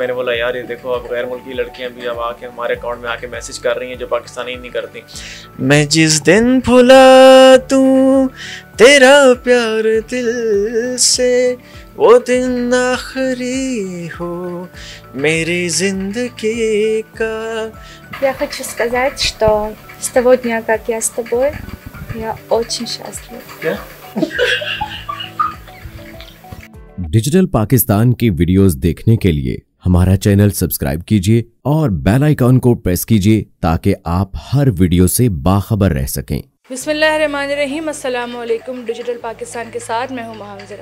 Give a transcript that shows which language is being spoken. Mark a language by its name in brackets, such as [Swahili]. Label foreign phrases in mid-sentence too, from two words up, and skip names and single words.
[Urdu] میں نے بولا یار یہ دیکھو اب غیر ملکی لڑکیاں بھی اب آکے ہمارے اکاؤنٹ میں آکے میسج کر رہی ہیں جو پاکستانی نہیں کرتی. میں جس دن بھلا دوں تیرا پیار دل سے وہ دن آخری ہو میری زندگی کا. [Russian] Я хочу сказать, что с того дня, как я с тобой, я очень счастлива. [Urdu] کیا? ڈیجیٹل پاکستان کی ویڈیوز دیکھنے کے لیے ہمارا چینل سبسکرائب کیجیے اور بیل آئیکون کو پریس کیجیے تاکہ آپ ہر ویڈیو سے باخبر رہ سکیں. [Arabic] بسم الله الرحمن الرحيم، السلام عليكم. [Urdu] ڈیجیٹل پاکستان کے ساتھ میں ہوں مہاوزرا.